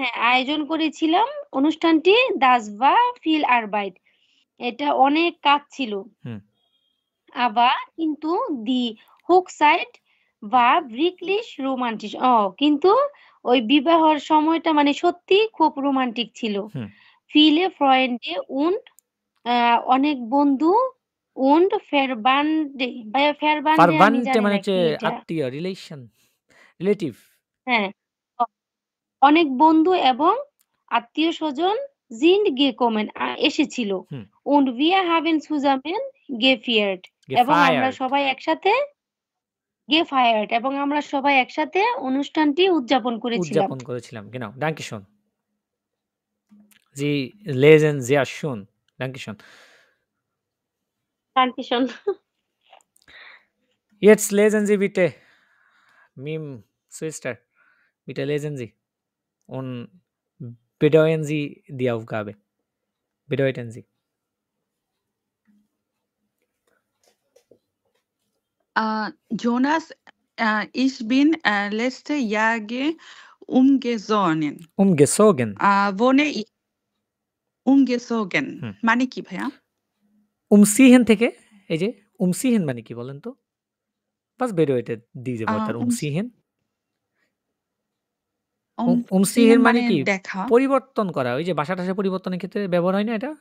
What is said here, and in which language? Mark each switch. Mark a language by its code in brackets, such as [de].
[bn] আয়োজন করেছিলাম অনুষ্ঠানটি [de] Das war viel Arbeit. [bn] এটা অনেক কাজ ছিল। হুম, আবার কিন্তু [de] দি Hochzeit war wirklich romantisch. [bn] কিন্তু ওই বিবাহর সময়টা মানে সত্যিই খুব রোমান্টিক ছিল। হুম, [de] Viele Freunde und [bn] অনেক বন্ধু [de] und Verbande [bn] ভাইয়া [de] Verbande [bn] আমি ফারভান্টে জানি মানে না হচ্ছে কি এটা? আত্মীয়, রিলেটিভ। হ্যাঁ। অনেক বন্ধু এবং আত্মীয়স্বজন [de] sind gekommen [bn] এসেছিল। হুম, [de] und wir haben zusammen gefeiert [bn] এবং আমরা [de] gefeiert, [bn] সবাই একসাথে gefeiert এবং আমরা সবাই একসাথে অনুষ্ঠানটি উদযাপন করেছিলাম। উদযাপন করেছিলাম। [de] Genau, danke schön. Sie lesen sehr schön. Danke schön. Dankeschön. Jetzt lesen Sie bitte, Mim Schwester, bitte lesen Sie und bedeuten Sie die Aufgabe. Bedeuten Sie. Jonas, ich bin letzte Jahre umgezogen. Umgezogen. Wohne ich umgezogen হুম। [bn] মানে কি ভাইয়া? Umziehen থেকে এই যে umziehen মানে কি বলেন তো? [de] Was bedeutet diese Wörter umziehen? umziehen [bn] umziehen মানে মানে কি? দেখা। পরিবর্তন করা। ওই যে বাসা-টাসা পরিবর্তনের ক্ষেত্রে ব্যবহার হয় না এটা?